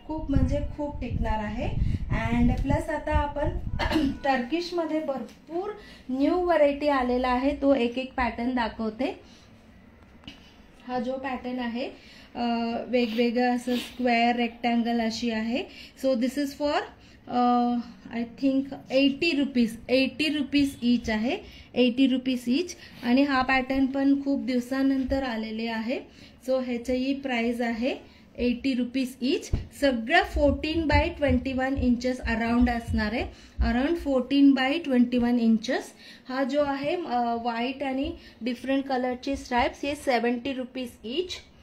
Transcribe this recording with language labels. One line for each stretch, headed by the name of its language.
Marathi: खूप म्हणजे खूप टिकणार आहे. अँड प्लस आता आपण टर्किश मध्ये भरपूर न्यू व्हरायटी आलेला आहे. तो एक पॅटर्न दाखवते. हा जो पॅटर्न आहे वेगवेगळं असं स्क्वेअर रेक्टँगल अशी आहे.
English: So this is for I think 80 rupees. 80 rupees each
Marathi: आहे.
English: 80 rupees each.
Marathi: आणि हा पॅटर्न पण खूप दिवसानंतर आलेले आहे. सो ह्याची प्राइस आहे 80 रुपीज इच. सगळं 14 by 21 इंचेस अराउंड असणार आहे. Around 14 by 21 inches. हा जो आहे व्हाईट आणि डिफरंट कलरची स्ट्राइप्स हे 70 रुपीज इच.